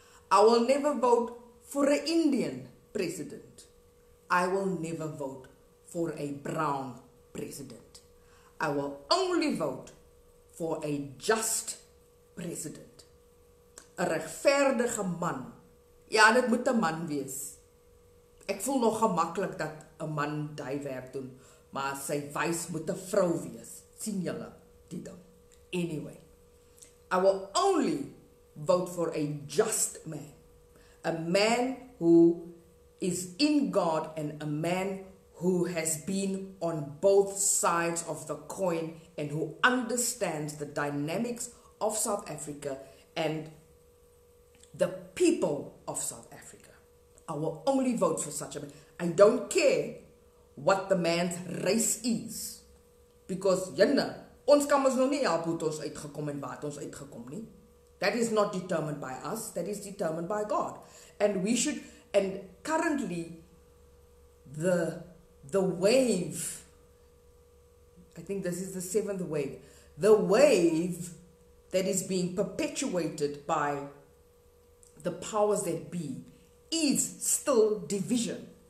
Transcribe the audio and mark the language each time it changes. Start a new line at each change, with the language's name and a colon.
English: I will never vote for an Indian president. I will never vote for a brown president. I will only vote for a just president.
Afrikaans: 'n regverdige man. Ja, dit moet 'n man wees. Ek voel nog gemaklik dat 'n man daai werk doen, maar sy wys moet 'n vrou wees. Sien julle die ding?
English: Anyway, I will only vote for a just man. A man who is in God and a man who has been on both sides of the coin and who understands the dynamics of South Africa and the people of South Africa. I will only vote for such a man. I don't care what the man's race is.
Afrikaans: Because, ons kan ons nog nie help hoe ons uitgekom en waar ons uitgekom nie.
English: That is not determined by us. That is determined by God. And currently, the wave, I think this is the 7th wave, the wave that is being perpetuated by the powers that be is still division.